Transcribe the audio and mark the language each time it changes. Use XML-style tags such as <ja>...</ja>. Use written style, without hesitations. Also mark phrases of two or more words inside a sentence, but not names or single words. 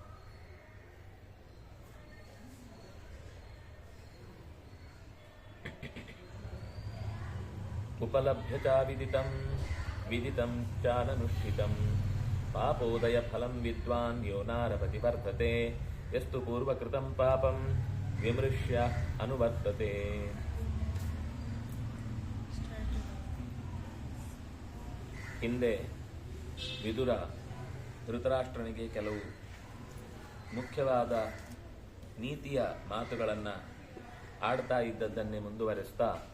<sa>उपलभ्य च विदितं चाननुष्ठितं पापोदयफलं विद्वान् यो नारपति वर्तते यस्तु पूर्वकृतं पापं विमृश्य अनुवर्तते।</sa> <kn>ಹಿಂದೆ ವಿದುರ ಧೃತರಾಷ್ಟ್ರನಿಗೆ ಕೆಲವು ಮುಖ್ಯವಾದ ನೀತಿಯ ಮಾತುಗಳನ್ನು ಆಡ್ತಾ ಇದ್ದದ್ದನ್ನೇ ಮುಂದುವರೆಸ್ತಾ</kn>